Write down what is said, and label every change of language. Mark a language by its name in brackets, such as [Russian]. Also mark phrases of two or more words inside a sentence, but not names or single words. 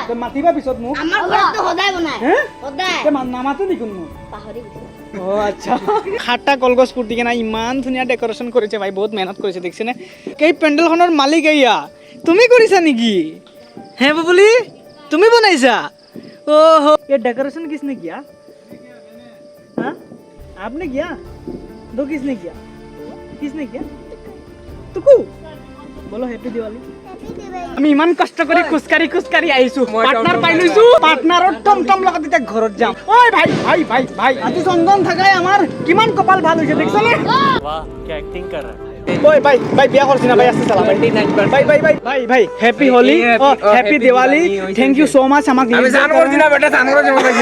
[Assamese] মাতিবা পিছত মোক। আমাৰ ঘৰততো সদায় বনাই। হে? সদায়। নামাতো দেখোন মোক। পাহৰি গৈছো। অ' আচ্ছা। 7টা কলগছ পুতি কিনে ইমান ধুনীয়া ডেকোৰেশ্যন কৰিছে ভাই, বহুত মেহনত কৰিছে দেখিছেনে? এই পেণ্ডেলখনৰ মালিক এয়া তুমি কৰিছা নেকি? হে বুবুলি তুমি বনাইছা? [Hindi] ओह ये डेकोरेशन किसने किया? हाँ आपने किया? दो किसने किया? किसने किया? तुकु बोलो [English] happy Diwali. [Assamese] আমি ইমান কষ্ট কৰি খোজকাঢ়ি আহিছো, পাৰ্টনাৰ পাই লৈছো, পাৰ্টনাৰৰ টমটম লগত এতিয়া ঘৰত যাম। ঐ ভাই আজি চন্দন থাকাই আমাৰ কিমান কপাল ভাল হৈছে দেখিছনে? [Hindi] वाह क्या एक्टिंग कर रहा है। [Assamese] ঐ ভাই বিয়া কৰিছি না ভাই? আছে চালা ভাই [English] happy Holi, happy Diwali, thank you so much [Assamese] আমাক আমি জানো কৰিছি না বেটা, জানো কৰিছি।